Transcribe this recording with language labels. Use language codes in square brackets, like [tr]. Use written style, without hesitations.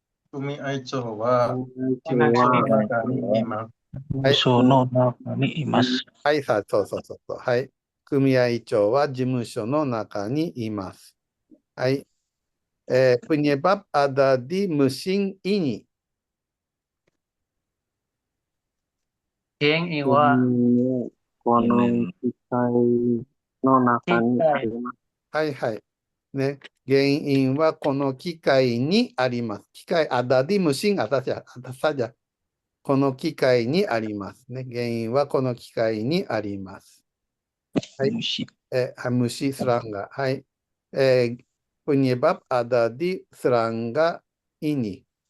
[ja] 組合長は事務所の中にいます。事務所の中にいます。はい、そう。はい。組合長は事務所の中にいます。はい。 [id] penyebab ada di mesin ini. [ja] 原因はこの機械の中にあります。はい。ね、原因はこの機械にあります。 [id] 機械、ada di mesin atas saja. [ja] この機械にありますね。原因はこの機械にあります。はい。虫、serangga. はい。 [id] penyebab ada di serangga ini.